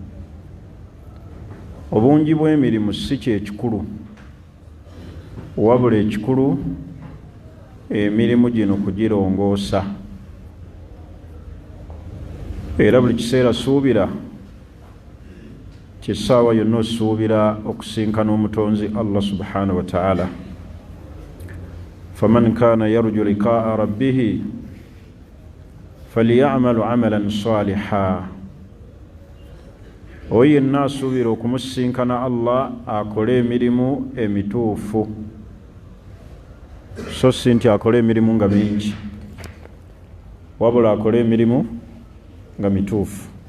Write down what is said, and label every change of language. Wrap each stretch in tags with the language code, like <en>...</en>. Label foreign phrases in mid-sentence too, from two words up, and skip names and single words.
<lg>Obungi bw'emirimu si kyekikulu, wabula ekikulu emirimu gino kugirongoosa. Era buli kiseera suubira, kyessaawa yonna osuubira okusinkana omutonzi</lg> <ar>الله سبحانه وتعالى. فمن كان يرجو لقاء ربه فليعمل عملا صالحا.</ar> <lg>oyo yenna asuubira okumusinkana Allah akole emirimu emituufu, so si nti akole emirimu nga mingi, wabula akole emirimu nga mituufu.</lg>